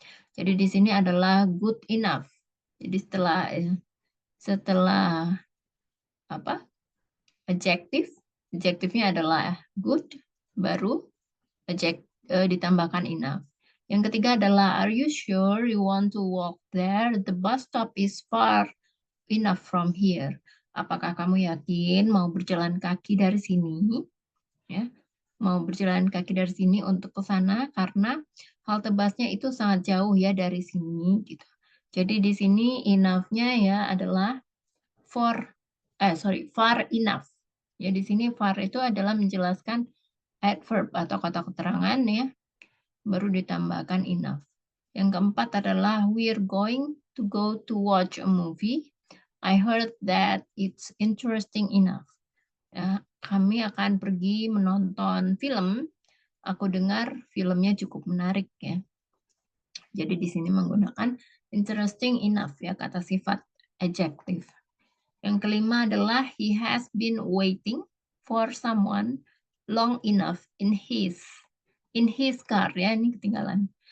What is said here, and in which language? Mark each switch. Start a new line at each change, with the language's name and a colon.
Indonesian: Jadi di sini adalah good enough. Jadi setelah apa? Adjektifnya adalah good, baru ditambahkan enough. Yang ketiga adalah
English: are you sure you want to walk there? The bus stop is far enough from here.
Indonesian: Apakah kamu yakin mau berjalan kaki dari sini? Ya, mau berjalan kaki dari sini untuk ke sana karena halte busnya itu sangat jauh ya dari sini gitu. Jadi di sini enough-nya ya adalah far enough. Ya di sini far itu adalah menjelaskan adverb atau kata keterangan ya, baru ditambahkan enough. Yang keempat adalah
English: we're going to go to watch a movie. I heard that it's interesting enough.
Indonesian: Ya, kami akan pergi menonton film. Aku dengar filmnya cukup menarik ya. Jadi di sini menggunakan interesting enough ya kata sifat adjective. Yang kelima adalah
English: he has been waiting for someone long enough in his car
Indonesian: ya, ini ketinggalan.